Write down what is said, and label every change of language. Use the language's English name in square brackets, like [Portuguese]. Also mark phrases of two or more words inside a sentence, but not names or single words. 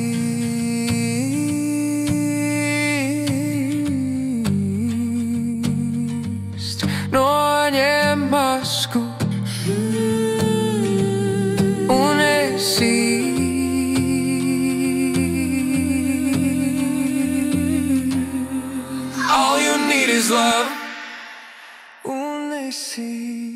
[Latvian] Noņem masku un esi. [English] All you need is love [Latvian] un esi.